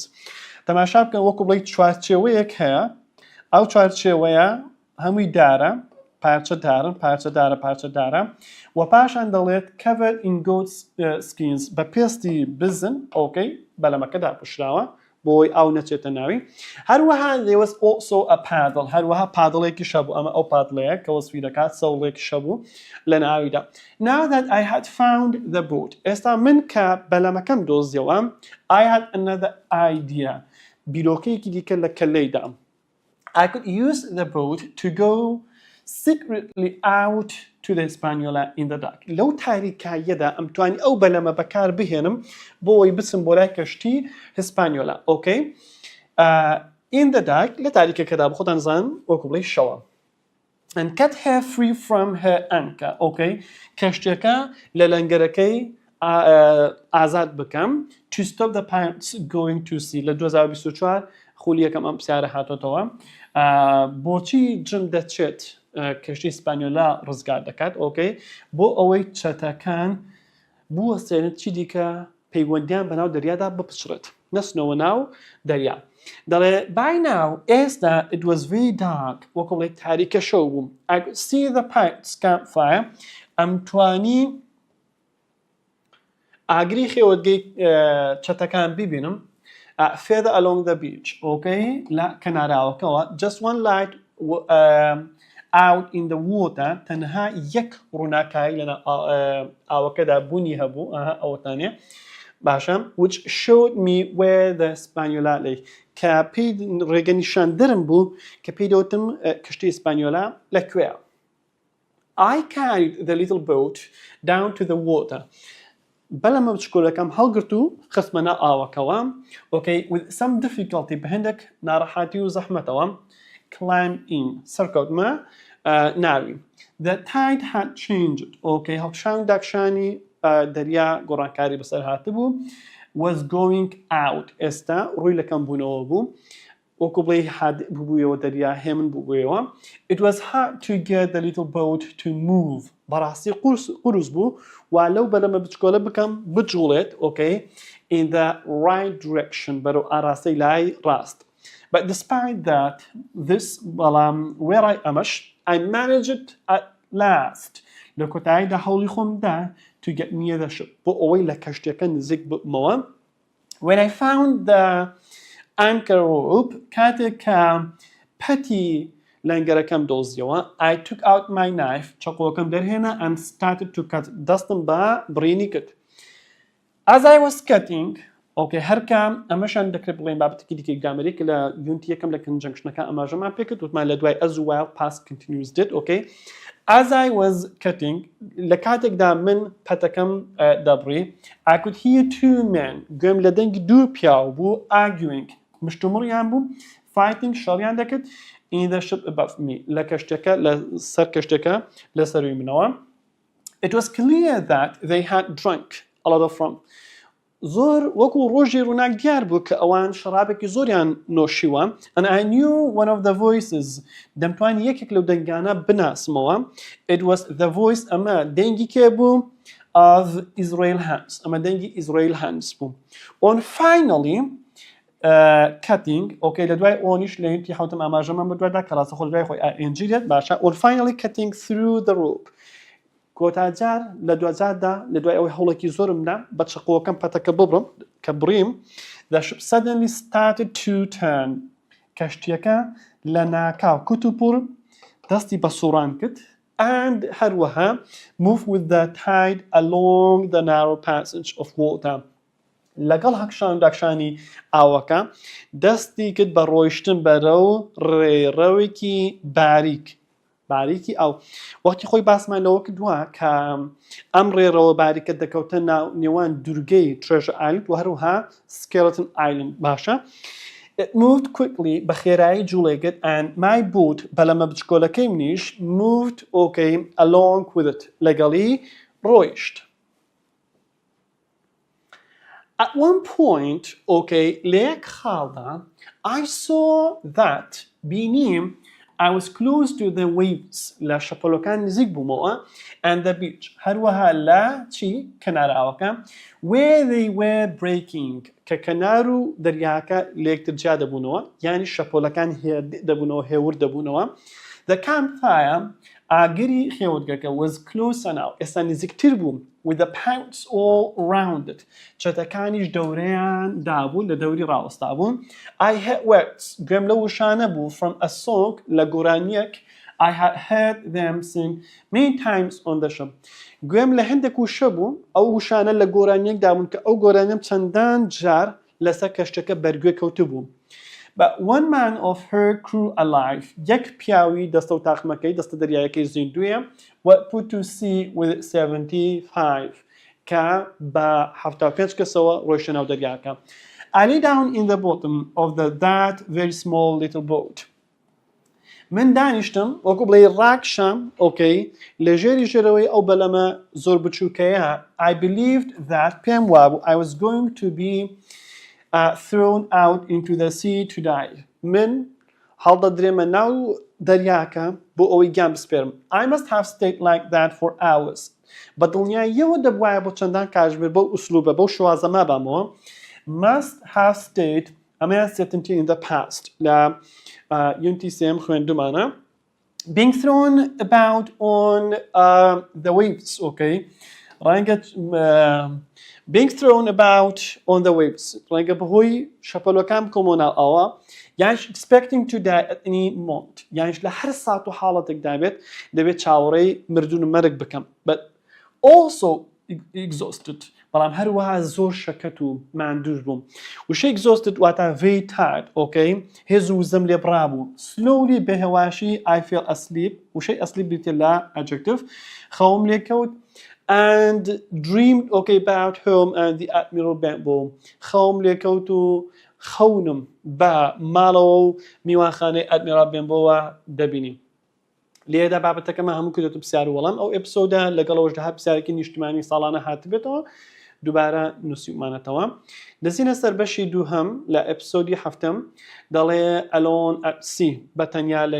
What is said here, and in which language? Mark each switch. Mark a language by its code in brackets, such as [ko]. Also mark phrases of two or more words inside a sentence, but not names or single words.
[ckb] تەماشا بکەن وەکو بڵێ چوارچێوەیەک هەیە ئەو چوارچێوەیە هەمووی دارە پارچە دارە و پاشان دەڵێت [en] covered in goat skins [ckb] بە پێستی بزن بەلەمەکەدا پشراوە بۆی ئاو نەچێتە ناوی. هەروەها [en] there was also a paddle [ckb] هەروەها پادڵێکی شەبوو ئەمە ئەو پادڵەیە کە وەسفی دەکات سەوڵێکی شەبوو لە ناویدا. [en] Now that I had found the boat [ckb] ئێستا من کە بەلەمەکەم دۆزیەوە [en] I had another idea [ckb] بیرۆکەیەکی دیکە لە کەلەیدا. [en] I could use the boat to go secretly out to the Hispaniola in the dark. [ckb] لەو تاریکاییەدا ئەمتوانی ئەو بەلەمە بەکار بهێنم بۆ ئەوەی بچم بۆ لای کەشتی هیسپانیۆلا [en] in the dark [ckb] لە تاریکەکەدا بە خۆتان زانن وەکو بڵێ شەوە. [en] and cut her free from her anchor [ckb] کەشتەکە لە لەنگەرەکەی ئازاد بکەم [en] to stop the pirates going to sea [ckb] لە 2024 خولیەکەم ئەم پرسیارە هاتۆتەوە بۆچی جم دەچێت کەشتی هیسپانیۆلا ڕزگار دەکات بۆ ئەوەی چەتەکان بوەستێنێت چی دیکە پەیوەندیان بەناو دەریادا بپچڕێت نەچنەوە ناو دەریا. [en] دەڵێ by now ئێستا it was very dark [ckb] وەکو بڵێ تاریکە شەو بووم [en] I could see the pirates campfire ئەمتوانی [ckb] ئاگری خێوەتگەی چەتەکان ببینم [en] further along the beach [ckb] لە کەناراوەکەوە [en] just one light out in the water [ckb] تەنها یەک ڕووناکایی لەناو ئاوەکەدا بوونی هەبوو ئەوەتانێ باشە [en] which showed me where the Hispaniola lay [ckb] کە پێی ڕێگەنیشاندەرم بوو کە پێی دەوتم کەشتی هیسپانیۆلا لەکوێیە. [en] I carried the little boat down to the water [ckb] بەلەمە بچکۆلەکەم هەڵگرت و خستمەنە ئاوەکەوە [en] with some difficulty [ckb] بە هەندێک ناڕەحاتی و زەحمەتەوە [en] climb in [ckb] سەرکەوتمە ناوی. [en] the tide had changed [ckb] هەڵکشان داکشانی دەریا گۆڕانکاری بەسەر هاتبوو [en] was going out [ckb] ئێستا ڕووی لەکەم بوونەوە بوو وەکو بڵێ ببوویەوە دەریا هێمن بووبوویەوە. [en] it was hard to get the little boat to move [ckb] بەڕاستی قورس بوو وا لەو بەلەمە بچکۆلە بکەم بجوڵێت [en] in the right direction [ckb] بەرەو ئاراستەی لای ڕاست. [en] but despite that this بەڵام where I managed it at last [ckb] لە کۆتاییدا هەوڵی خۆمدا [en] to get near the ship [ckb] بۆ ئەوەی لە کەشتەکە نزیک بمەوە. [en] when I found the anchor rope [ckb] کاتێک کە پەتی لەنگەرەکەم دۆزیەوە [en] I took out my knife [ckb] چەقۆکەم دەرهێنا [en] and started to cut [ckb] دەستم بە بڕینی کرد. [en] as I was cutting [ckb] ئۆکێ هەرکام ئەمەشان دەکرێت بڵێن بابەتێکی دیکەی گرامەری کە لە یونتی یەکەم لە کنجەنگشتەکە ئەماژەمان پێکرد وتمان لە دوای [en] as while past continuous did okay as I was cutting [ckb] لە کاتێکدا من پەتەکەم دەبڕی [en] I could hear two men [ckb] گوێم لە دەنگی دوو پیاو بوو arguing مشتومڕیان بوو fighting شەڕیان دەکرد [en] in the ship above me [ckb] لە کەشتەکە لە سەر کەشتەکە لە سەروی منەوە [en] it was clear that they had drunk a lot of rum [ckb] زۆر وەکو ڕۆژی ڕووناک دیار بوو کە ئەوان شەرابێکی زۆریان نۆشیوە [en] and I knew one of the voices [ckb] دەمتوانی یەکێک لەو دەنگانە بناسمەوە [en] it was the voice [ckb] ئەمە دەنگی کێ بوو [en] of Israel Hands [ckb] ئەمە دەنگی Israel Hands بوو [en] on finally cutting okay [ckb] لە دوای ئۆنیش لە یونتی حوتم ئاماژەمان بە دوایدا کە ڕاستەخۆ لە دوای خۆی ئەنجیلێت باشە [en] on finally cutting through the rope [ckb] کۆتاجار لە دوجاردا لە دوای ئەوەی هەوڵێکی زۆرمدا بە چقۆکەم پەتەکە ببڕم کە بڕیم [en] the ship suddenly started to turn [ckb] کەشتیەکە لە ناکاو کوتوپڕ دەستی بە سوڕان کرد and هەروەها [en] move with the tide along the narrow passage of water [ckb] لەگەڵ هەکشانی ئاوەکە دەستی کرد بە ڕۆیشتن بەرەو ڕێڕەوێکی باریکی ئەو وەختی خۆی باسمان لەوە کردووە کە ئەم ڕێڕەوە باریکە دەکەوتە نێوان دوورگەی ترێژە ئایلند و هەروها سکێلتن ئایلند باشە [en] It moved quickly [ckb] بە خێرایی جوڵێگت [en] and my boat [ckb] بەلەمە بچکۆلەکەی منیش [en] moved okay along with it [ckb] لەگەڵی ڕۆیشت [en] At one point okay [ckb] لە یەک خاڵدا [en] I saw that بینیم I was close to the waves [ckb] لە شەپۆلەکان نزیک بوومەوە [en] and the beach [ckb] هەروەها لە کەنار ئاوەکە [en] where they were breaking [ckb] کە کەنار و دەریاکە لە یەکتر جیا دەبوونەوە یانی شەپۆلەکان دەبوونەوە هێور دەبوونەوە [en] the campfire [ckb] ئاگری خێوەتگەکە [en] was closer now [ckb] ئێستا نزیکتر بوو [en] with the pounds all around it [ckb] چەتەکانیش دەورەیان دابوو لە دەوری ڕاوەستا بوون [en] I had words [ckb] گوێم لە وشانە بوو [en] from a song [ckb] لە گۆرانیەک [en] I had heard them sing many times on the ship [ckb] گوێم لە هەندێک وشە بوو ئەو وشانە لە گۆرانیەک دابوون کە ئەو گۆرانیم چەندان جار لەسەر کەشتەکە بەرگوێ کەوتو بوو [en] But one man of her crew alive [ckb] یەک پیاوی دەستە و تاقمەکەی دەستە دەریایەکەی زیندویە [en] what put to sea with 75 [ckb] کە بە 75 کەسەوە ڕۆیشتە ناو دەریاکە [en] I lay down in the bottom of that very small little boat [ckb] من دانیشتم وەکو بڵێ ڕاکشم ئۆکەی لە ژێرەوەی ئەو بەلەمە زۆر بچووکەیە [en] I believed that [ckb] پێم وابوو [en] I was going to be thrown out into the sea to die [ckb] من هەڵدەدرێمە ناو دەریاکە بۆ ئەوەی گیان بسپێرم [en] I must have stayed like that for hours [ckb] بە دڵنیاییەوە دەبوایە بۆ چەندان کاتژمێر بەو ئوسلوبە بەو شوازەما بامەوە [en] must have stayed [ckb] ئەمەیان [en] certainty in the past [ckb] لە یونتی سێم خوێندومانە [en] being thrown about on the waves okay [ckb] ڕەنگە [en] being thrown about on the waves [ckb] ڕەنگە بەهۆی شەپەلەکان بکۆمەوە ئەوە یانش [en] expecting to die at any moment [ckb] یانش لە هەر سات و حاڵەتێک دەبێت چاوەڕێی مردون و مەرگ بکەم [en] but also exhausted [ckb] بەڵام هەروەها زۆر شەکەت و ماندوور بووم وشەی exhausted واتە [en] very tired okay [ckb] هێز و وزەم لێ بڕابوو slowly بەهێواشی [en] I fell asleep [ckb] وشەی asleep بێتە لە adjective خەوم لێ کەوت [en] and dreamed okay about home and the admiral [ckb] بۆ خەوم لێ کەوت و خەونم بە ماڵەوە و میوانخانەی ئەدمیرال بێنبۆوە دەبینیم لێدا بابەتەکەمە هەموو کردێتە پرسیار و وەڵام ئەو ئەپسۆدا لەگەڵەوەشدا پرسیارێکی نیشتیمانی ساڵانە هاتبێتەوە دووبارە نووسیمانەتەوە دەچینە سەر بەشی دووهەم لە ئەپسۆدی هەفتەم دەڵێ [en] alone at sea [ckb] بەتەنیا لە